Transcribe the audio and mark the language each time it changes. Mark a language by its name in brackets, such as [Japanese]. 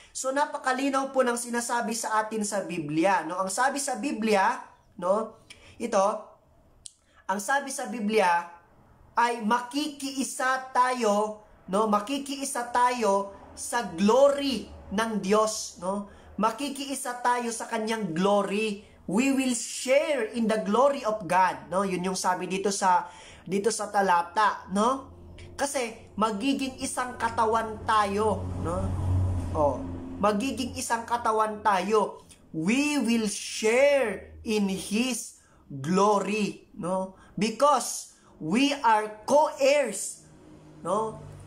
[Filipino] So napakalinaw po ng sinasabi sa atin sa Biblia, no? Ang sabi sa Biblia, no? Ito, ang sabi sa Biblia ay makikiisa tayo, no? Makikiisa tayo sa glory ng Diyos, no? Makikiisa tayo sa kanyang glory. [English] We will share in the glory of God, no? [Filipino] Yun yung sabi dito sa talata, no? Kasi magiging isang katawan tayo, no? Magiging isang katawan tayo. [English] We will share in His glory, no? Because we are co-heirs, no?